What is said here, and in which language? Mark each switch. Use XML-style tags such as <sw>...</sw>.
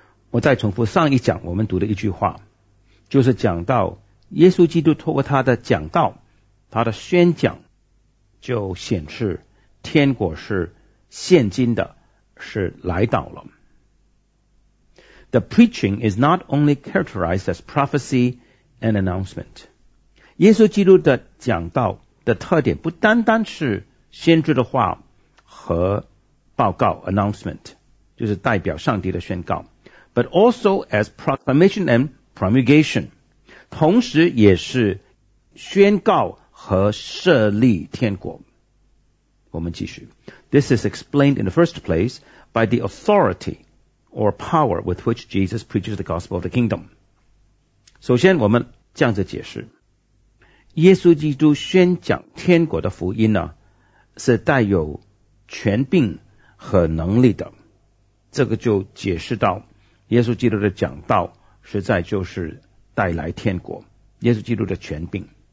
<zh>我再重复上一讲我们读的一句话，就是讲到耶稣基督透过他的讲道，他的宣讲，就显示天国是现今的，是来到了。</zh> <en>The preaching is not only characterized as prophecy and announcement.</en> <zh>耶稣基督的讲道的特点不单单是先知的话和报告 announcement， 就是代表上帝的宣告，</zh> <en>but also as proclamation and promulgation，</en> <zh>同时也是宣告和设立天国。我们继续。</zh> <en>This is explained in the first place by the authority or power with which Jesus preaches the gospel of the kingdom。</en> <zh>首先我们这样子解释，耶稣基督宣讲天国的福音呢，是带有权柄和能力的。这个就解释到耶稣基督的讲道实在就是带来天国，耶稣基督的权柄。</zh>